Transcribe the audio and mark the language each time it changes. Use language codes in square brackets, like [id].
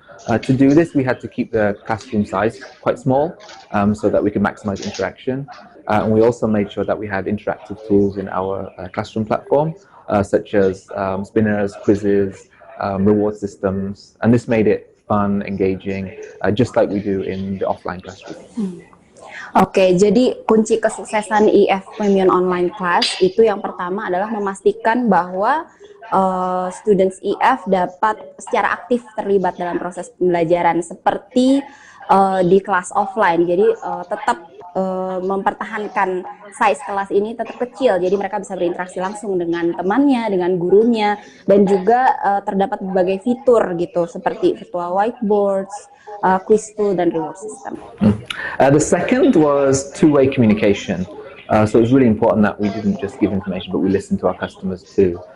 [en] To do this, we had to keep the classroom size quite small so that we could maximize interaction. And we also made sure that we had interactive tools in our classroom platform, such as spinners, quizzes, reward systems. And this made it fun, engaging, just like we do in the offline classroom. [id] Oke, jadi kunci kesuksesan EF Premium Online Class itu yang pertama adalah memastikan bahwa students EF dapat secara aktif terlibat dalam proses pembelajaran seperti di kelas offline. Jadi tetap mempertahankan size kelas ini tetap kecil, jadi mereka bisa berinteraksi langsung dengan temannya, dengan gurunya, dan juga terdapat berbagai fitur gitu seperti virtual whiteboards, quiz tool, dan reward system. [en] The second was two-way communication. So it was really important that we didn't just give information, but we listened to our customers too.